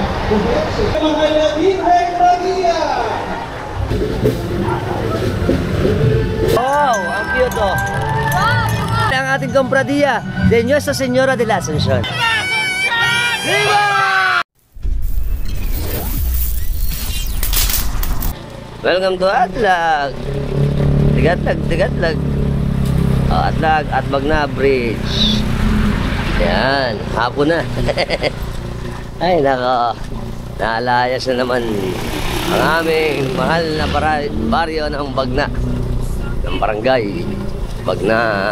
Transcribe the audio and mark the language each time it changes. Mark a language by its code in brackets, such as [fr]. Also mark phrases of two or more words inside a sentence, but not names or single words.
[tl] Mahal na Virgen Maria! Wow, ang cute oh. Ang ating kompradía de Nuestra Señora de la Ascensión. Viva! [en] Welcome to Atlag. [tl] Tigatlag. Oh, Atlag at Magna Bridge. Yan, hapon na. Ay nako, nalayas na naman ang aming mahal na baryo ng Bagna, ng barangay Bagna.